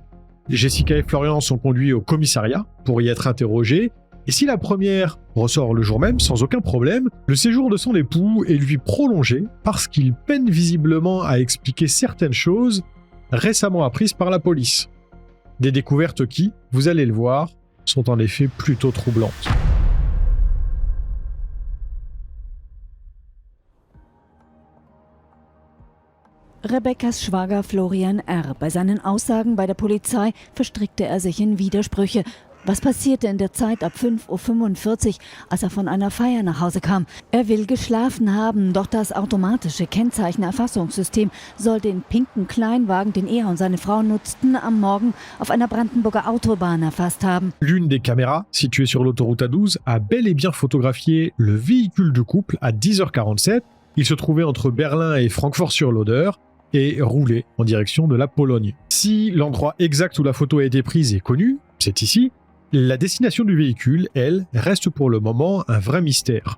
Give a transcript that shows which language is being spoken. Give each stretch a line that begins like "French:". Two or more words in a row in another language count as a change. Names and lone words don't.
French: Jessica et Florian sont conduits au commissariat pour y être interrogés, et si la première ressort le jour même sans aucun problème, le séjour de son époux est lui prolongé parce qu'il peine visiblement à expliquer certaines choses récemment apprises par la police. Des découvertes qui, vous allez le voir, sont en effet plutôt troublantes.
German: Rebeckas Schwager Florian R. Bei seinen Aussagen bei der Polizei verstrickte er sich in Widersprüche. Was passierte in der Zeit ab 5:45 Uhr, als er von einer Feier nach Hause kam? Er will geschlafen haben, doch das automatische Kennzeichenerfassungssystem soll den pinken Kleinwagen, den er und seine Frau nutzten, am Morgen auf einer Brandenburger Autobahn erfasst haben.
French: L'une des caméras, située sur l'autoroute A12, a bel et bien photographié le véhicule du couple à 10h47. Il se trouvait entre Berlin et Francfort-sur-l'Oder et roulait en direction de la Pologne. Si l'endroit exact où la photo a été prise est connu, c'est ici, la destination du véhicule, elle, reste pour le moment un vrai mystère.